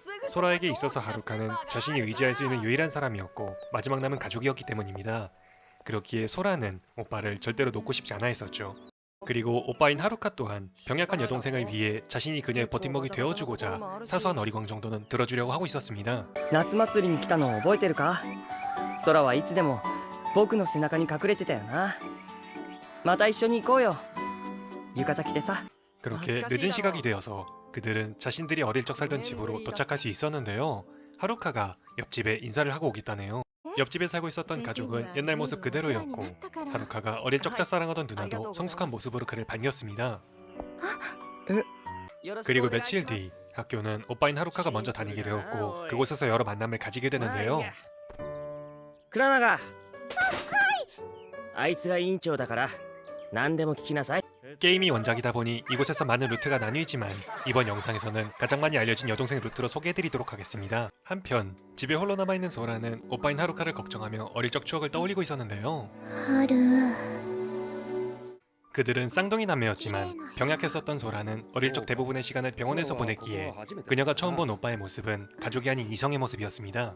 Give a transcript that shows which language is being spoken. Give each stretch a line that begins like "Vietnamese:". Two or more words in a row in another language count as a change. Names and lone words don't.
Korean: 소라에게 있어서 하루카는 자신이 의지할 수 있는 유일한 사람이었고 마지막 남은 가족이었기 때문입니다. 그렇기에 소라는 오빠를 절대로 놓고 싶지 않아 했었죠. 그리고 오빠인 하루카 또한 병약한 여동생을 위해 자신이 그녀의 버팀목이 되어주고자 사소한 어리광 정도는 들어주려고 하고 있었습니다.
Japanese: 夏祭りに来たのを覚えてるか？空はいつでも僕の背中に隠れてたよな。また一緒に行こうよ。浴衣着てさ。
Korean: 그렇게 늦은 시각이 되어서 그들은 자신들이 어릴 적 살던 집으로 도착할 수 있었는데요. 하루카가 옆집에 인사를 하고 오겠다네요. 옆집에 살고 있었던 가족은 옛날 모습 그대로였고 하루카가 어릴 적 짝사랑하던 누나도 성숙한 모습으로 그를 반겼습니다. 그리고 며칠 뒤 학교는 오빠인 하루카가 먼저 다니게 되었고 그곳에서 여러 만남을 가지게 되는데요.
Japanese: クラナガ。あいつが委員長だから何でも聞きなさい。
Korean: 게임이 원작이다 보니 이곳에서 많은 루트가 나뉘지만 이번 영상에서는 가장 많이 알려진 여동생 루트로 소개해드리도록 하겠습니다. 한편 집에 홀로 남아있는 소라는 오빠인 하루카를 걱정하며 어릴 적 추억을 떠올리고 있었는데요. 그들은 쌍둥이 남매였지만 병약했었던 소라는 어릴 적 대부분의 시간을 병원에서 보냈기에 그녀가 처음 본 오빠의 모습은 가족이 아닌 이성의 모습이었습니다.